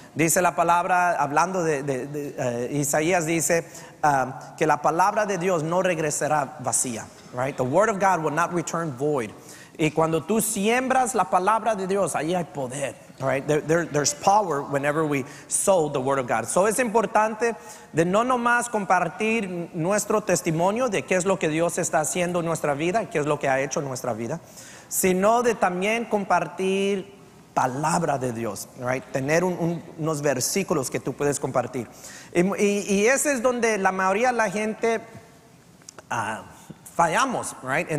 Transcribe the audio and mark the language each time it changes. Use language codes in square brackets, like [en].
[es] Dice la palabra, hablando de Isaías, dice que la palabra de Dios no regresará vacía. Right? [en] The word of God will not return void. [es] Y cuando tú siembras la palabra de Dios, ahí hay poder. [en] Right? There's power whenever we sow the word of God. [es] So es importante de no nomás compartir nuestro testimonio de qué es lo que Dios está haciendo en nuestra vida, qué es lo que ha hecho en nuestra vida, sino de también compartir palabra de Dios, right? Tener unos versículos que tú puedes compartir. Y ese es donde la mayoría de la gente fallamos, right?